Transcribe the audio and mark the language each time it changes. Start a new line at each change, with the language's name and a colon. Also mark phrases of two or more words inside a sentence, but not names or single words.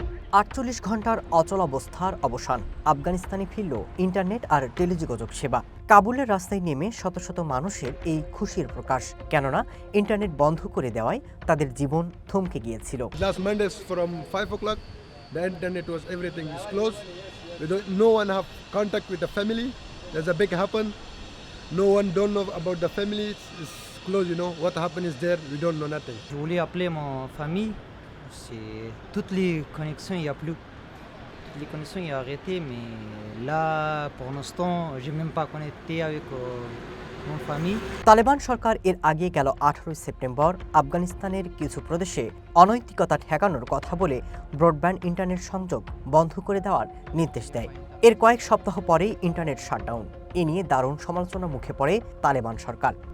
Bangla: ৪৮ ঘন্টার অচলাবস্থার অবসান, আফগানিস্তানে ফিরল ইন্টারনেট আর টেলিযোগাযোগ সেবা। কাবুলের রাস্তায় নেমে শত শত মানুষের এই খুশির প্রকাশ, কেননা ইন্টারনেট বন্ধ করে দেওয়ায় তাদের জীবন থমকে গিয়েছিল।
English: Last Monday from 5 o'clock, the internet was everything is closed. No one have contact with the family. There's a big happen. No one don't know about the family. It's closed, you know. What happened is there. We don't know nothing.
French: Je voulais appeler ma famille. C'est toutes les connexions, il n'y a plus. Toutes les connexions, il y a arrêté. Mais là, pour l'instant, j'ai même pas connecté avec mon famille.
Bangla: তালেবান সরকার এর আগে গেল 18 সেপ্টেম্বর আফগানিস্তানের কিছু প্রদেশে অনৈতিকতা ঠেকানোর কথা বলে ব্রডব্যান্ড ইন্টারনেট সংযোগ বন্ধ করে দেওয়ার নির্দেশ দেয়। এর কয়েক সপ্তাহ পরেই ইন্টারনেট শাটডাউন। এ নিয়ে দারুণ সমালোচনার মুখে পড়ে তালেবান সরকার।